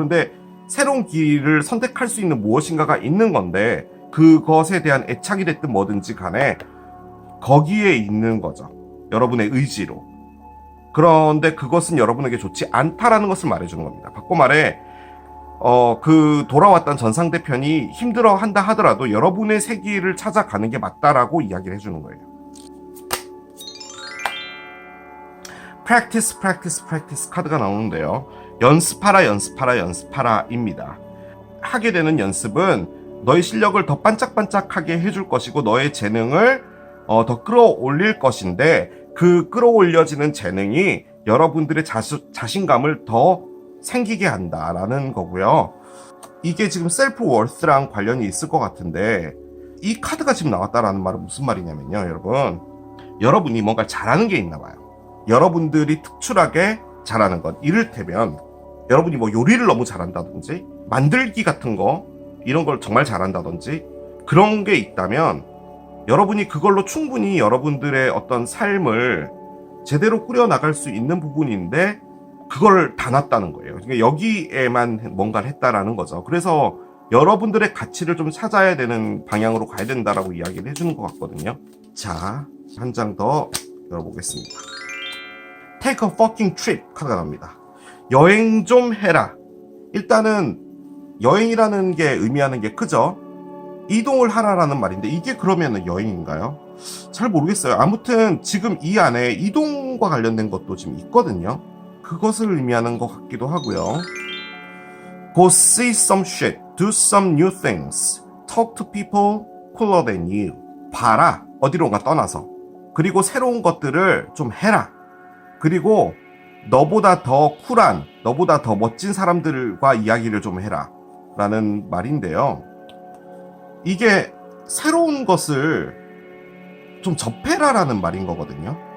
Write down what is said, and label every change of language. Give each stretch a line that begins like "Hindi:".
Korean: 그런데 새로운 길을 선택할 수 있는 무엇인가가 있는 건데 그것에 대한 애착이 됐든 뭐든지 간에 거기에 있는 거죠. 여러분의 의지로. 그런데 그것은 여러분에게 좋지 않다라는 것을 말해주는 겁니다. 바꿔 말해 그 돌아왔던 전상대편이 힘들어 한다 하더라도 여러분의 새 길을 찾아가는 게 맞다라고 이야기를 해주는 거예요.
English: Practice, practice, practice
Korean: 카드가 나오는데요. 연습하라 입니다. 하게 되는 연습은 너의 실력을 더 반짝반짝하게 해줄 것이고 너의 재능을 더 끌어올릴 것인데 그 끌어올려지는 재능이 여러분들의 자신감을 더 생기게 한다라는 거고요. 이게 지금 셀프 월스랑 관련이 있을 것 같은데 이 카드가 지금 나왔다라는 말은 무슨 말이냐면요. 여러분이 뭔가 잘하는 게 있나 봐요. 여러분들이 특출하게 잘하는 것. 이를테면 여러분이 뭐 요리를 너무 잘한다든지 만들기 같은 거 이런 걸 정말 잘한다든지 그런 게 있다면 여러분이 그걸로 충분히 여러분들의 어떤 삶을 제대로 꾸려나갈 수 있는 부분인데 그걸 다 놨다는 거예요. 그러니까 여기에만 뭔가를 했다라는 거죠. 그래서 여러분들의 가치를 좀 찾아야 되는 방향으로 가야 된다라고 이야기를 해주는 것 같거든요. 자, 한 장 더 열어보겠습니다.
English: Take a fucking trip
Korean: 카드가 나옵니다. 여행 좀 해라. 일단은 여행이라는 게 의미하는 게 크죠. 이동을 하라라는 말인데 이게 그러면 여행인가요? 잘 모르겠어요. 아무튼 지금 이 안에 이동과 관련된 것도 지금 있거든요. 그것을 의미하는 것 같기도 하고요.
English: Go see some shit, do some new things, talk to people cooler than you.
Korean: 봐라, 어디론가 떠나서. 그리고 새로운 것들을 좀 해라. 그리고 너보다 더 쿨한, 너보다 더 멋진 사람들과 이야기를 좀 해라 라는 말인데요. 이게 새로운 것을 좀 접해라라는 말인 거거든요.